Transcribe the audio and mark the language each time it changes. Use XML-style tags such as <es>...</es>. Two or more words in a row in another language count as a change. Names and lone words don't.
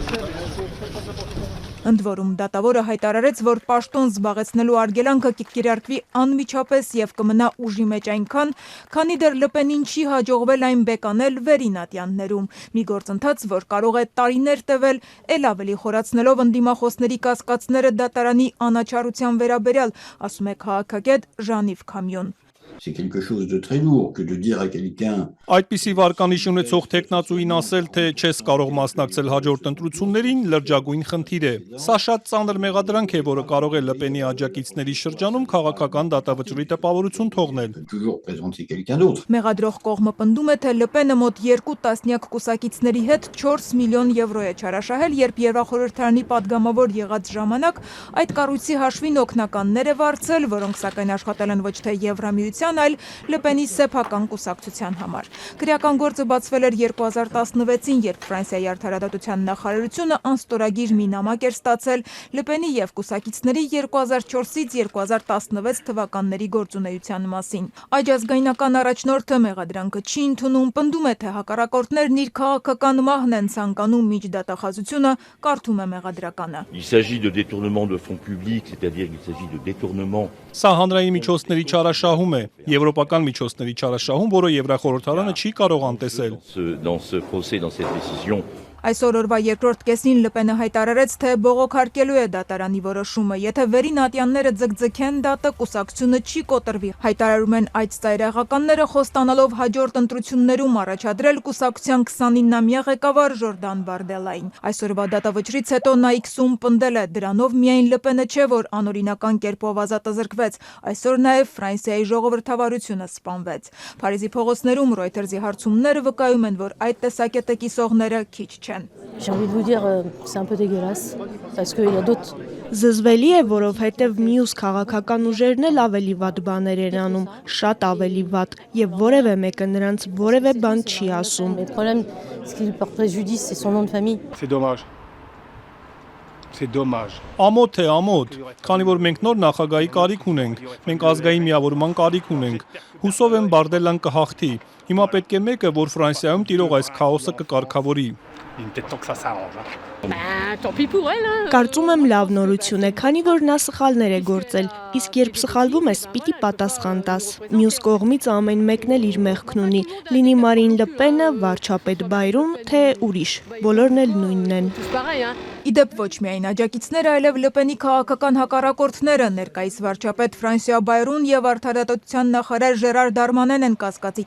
<hy>Ընդ որում դատավորը հայտարարեց, որ պաշտոն զբաղեցնելու արգելանքը կկիրարկվի անմիջապես եւ կմնա ուժի մեջ այնքան, քանի դեռ Լը Պենին չի հաջողվել այն բեկանել վերին ատյաններում։ Մի գործընթաց, որ կարող է տարիներ տևել, էլ ավելի խորացնելով ընդդիմախոսների կասկածները դատարանի անաչառության վերաբերյալ, ասում է քաղաքագետ Ժան-Իվ Քամյոն։</hy> <fr>C'est quelque chose de très lourd que de dire à quelqu'un.</fr> <hy>Այդպիսի վարկանիշ ունեցող տեխնացուին ասել, թե չես կարող մասնակցել հաջորդ ընտրություններին, լրջագույն խնդիր է։ Սա շատ ծանր մեղադրանք է, որը կարող է Լը Պենի աջակիցների շրջանում քաղաքական դատավճռի տպավորություն թողնել։</hy> <fr>Toujours présenter quelqu'un d'autre.</fr> <hy>Մեղադրող կողմը պնդում է, թե Լը Պենը մոտ 2 տասնյակ կուսակիցների հետ 4 միլիոն եվրո է չարաշահել, երբ Եվրախորհրդարանի падգամավոր եղած ժամանակ այդ կառույցի հաշվին օգնականներ է վարձել, որոնք սակայն աշխատել են ոչ թե Եվրամիության, այլ Լը Պենի սեփական կուսակցության համար։ Քրեական գործը բացվել էր 2016-ին, երբ Ֆրանսիայի արդարադատության նախարարությունը անստորագիր մի նամակ էր ստացել Լը Պենի եւ կուսակիցների 2004-ից 2016 թվականների գործունեության մասին։ Այժազգայնական առաջնորդը մեղադրանքը չի ընդունում, պնդում է, թե հակառակորդներն իր քաղաքական մահն են ցանկանում միջդատախազությունը, կարդում է մեղադրականը։</hy> <fr>Il s'agit de détournement de fonds publics, c'est-à-dire qu'il s'agit de détournement.</fr> <hy>Սա հանրային միջոցների չարաշահում է, եվրոպական միջոցների չարաշահում, որը Եվրախորհրդարանը չի կարող անտեսել։</hy> <fr>Dans ce procès, dans cette décision.</fr> <hy>Այսօր օրվա երկրորդ կեսին Լը Պենը հայտարարեց, թե բողոքարկելու է դատարանի որոշումը, եթե վերին ատյանները ձգձգեն դատը, կուսակցությունը չի կոտրվի։ Հայտարարում են այդ ծայրահեղականները, խոստանալով հաջորդ ընտրություններում առաջադրել կուսակցության 29-ամյա ղեկավար Ժորդան Բարդելային։ Այսօրվա դատավճռից հետո Նայքսում պնդել է, դրանով միայն Լը Պենը չէ, որ անօրինական կերպով ազատազրկվեց, այսօր նաև Ֆրանսիայի ժողովրդավարությունը սպանվեց։ Փարիզի փողոցներում Reuters-ի հարցումները վկայում են, որ այդ տեսակետը կիսողները քիչ չեն։</hy> <fr>J'ai envie de vous dire, c'est un peu dégueulasse, parce qu'il y a d'autres.</fr> <hy>Զզվելի է, որովհետև մյուս քաղաքական ուժերն էլ ավելի վատ բաներ են անում, շատ ավելի վատ, եւ որևէ մեկը նրանց որևէ բան չի ասում։</hy> <fr>Le problème, ce qui lui porte préjudice, c'est son nom de famille. C'est dommage. C'est dommage.</fr> <hy>Ամոթ է, ամոթ, քանի որ մենք նոր նախագահի կարիք ունենք, մենք ազգային միավորման կարիք ունենք։ Հուսով եմ Բարդելան կհաղթի։ Հիմա պետք է մեկը, որ Ֆրանսիայում տիրող այս քաոսը կկարգավորի։</hy> <fr>Il était temps que ça s'arrange.</fr> <hy>Կարծում եմ լավ նորություն է, քանի որ նա սխալներ է գործել, իսկ երբ սխալվում ես, պիտի պատասխան տաս։ Մյուս կողմից ամեն մեկն էլ իր մեղքն ունի, լինի Մարին Լը Պենը, վարչապետ Բայրում, թե ուրիշ, բոլորն էլ նույնն են։ Իդեպ ոչ միայն աջակիցները, այլև Լը Պենի քաղաքական հակառակորդները, ներկայիս վարչապետ Ֆրանսուয়া Բայրուն եւ արդարադատության նախարար Ժերար Դարմանեն են կասկածի</hy>